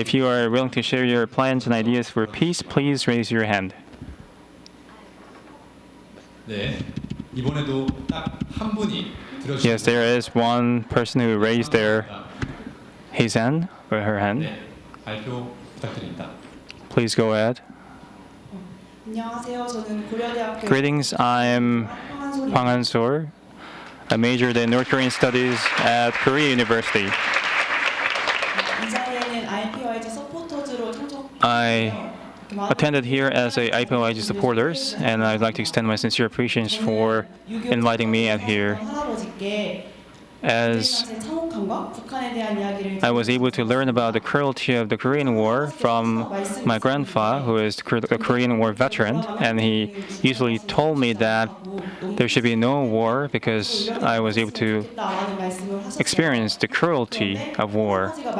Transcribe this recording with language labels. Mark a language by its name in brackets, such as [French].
[English] If you are willing to share your plans and ideas for peace, please raise your hand. [Korean] 네, 이번에도 딱 한 분이 들어주셨습니다. [English] Yes, there is one person who raised his hand or her hand. [Korean] 네, 발표 부탁드립니다. [English] Please go ahead. [Korean] 안녕하세요. 저는 고려대학교 [English] Greetings, I'm Hwang Han-sor. I majored in North Korean Studies at Korea University. [Korean] 이 자리에는 IPYG 서포터즈로 [English] I attended here as a IPOIG supporters, and I'd like to extend my sincere appreciation for inviting me out here, as I was able to learn about the cruelty of the Korean War from my grandfather, who is a Korean War veteran, and he usually told me that there should be no war because I was able to experience the cruelty of war.